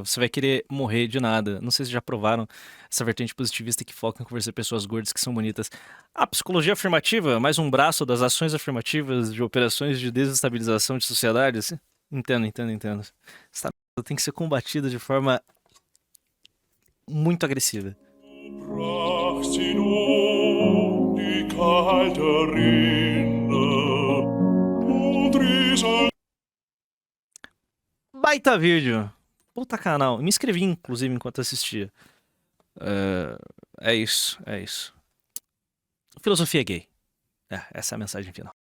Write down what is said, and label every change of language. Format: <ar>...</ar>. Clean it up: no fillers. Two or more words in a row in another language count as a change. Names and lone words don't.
<pt>Você vai querer morrer de nada. Não sei se já provaram essa vertente positivista que foca em conversar pessoas gordas que são bonitas. A psicologia afirmativa, mais um braço das ações afirmativas de operações de desestabilização de sociedades. Entendo. Essa merda tem que ser combatida de forma muito agressiva.</pt> <de>Brach sie nun die kalte Rinde und rieselt</de> <pt>Baita vídeo. Puta canal. Me inscrevi, inclusive, enquanto assistia. É isso. Filosofia gay. Essa é a mensagem final.</pt>